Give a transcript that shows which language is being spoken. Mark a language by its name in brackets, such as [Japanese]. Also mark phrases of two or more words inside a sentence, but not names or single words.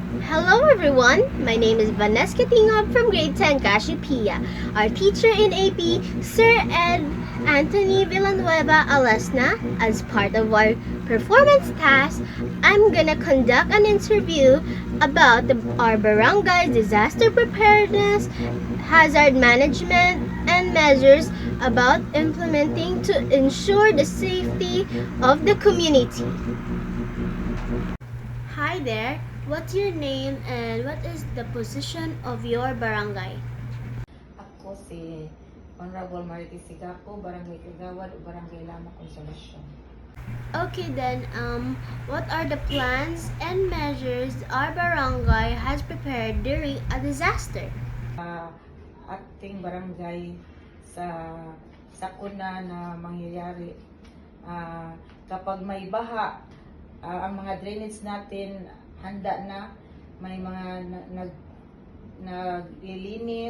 [English] Hello everyone, my name is Vanessa Tingog from grade 10 Cassiopeia. Our teacher in AP, Sir Ed Anthony Villanueva Alesna. As part of our performance task, I'm gonna conduct an interview about our barangay disaster preparedness, hazard management, and measures about implementing to ensure the safety of the community. Hi there. What's your name and what is the position of your barangay? [Filipino] Ako si Honorable Marity Sigapo, Barangay Kagawad, Barangay Lama Consolation. [English] Okay then, what are the plans and measures our barangay has prepared during a disaster? [Filipino] Ating barangay sa sakuna na mangyayari, kapag may baha, ang mga drainage natin handa na, may mga naglilinis.